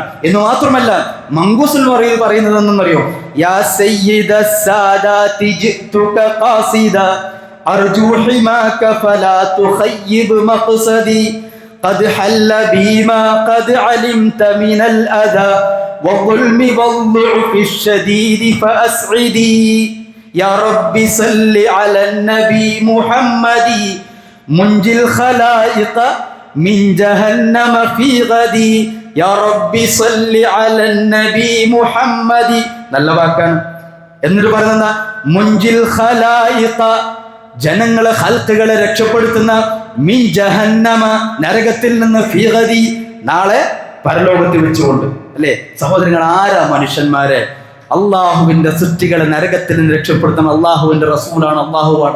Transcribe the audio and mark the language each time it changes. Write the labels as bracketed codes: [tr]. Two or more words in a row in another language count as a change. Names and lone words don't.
[ml] എന്ന് മാത്രമല്ല, മംഗൂസിൽ പറയുന്നത് എന്തെന്നറിയോ? [ar] يا سيد السادات جئتك قاصدا أرجو حماك فلا تخيب مقصدي قد حل بما قد علمت من الأذى والظلم والضعف الشديد فأسعدي يا رب صل على النبي محمد منجي الخلائق من جهنم في غدي يا رب صل على النبي محمد. [ml] നല്ല വാക്കാണ്. എന്നിട്ട് പറയുന്ന [ar] منجي الخلائق, [ml] ജനങ്ങളെ ഖൽഖുകളെ രക്ഷപ്പെടുത്തുന്ന [ar] من جهنم, [ml] നരകത്തിൽ നിന്ന് [ar] في غدي, [ml] നാളെ പരലോകത്തിൽ വെച്ചുകൊണ്ട്. അല്ലേ സഹോദരങ്ങൾ, ആരാ മനുഷ്യന്മാരെ? അള്ളാഹുവിന്റെ സൃഷ്ടികളെ നരകത്തിൽ നിന്ന് രക്ഷപ്പെടുത്തുന്ന അള്ളാഹുവിന്റെ റസൂലാണ്, അള്ളാഹുവാണോ?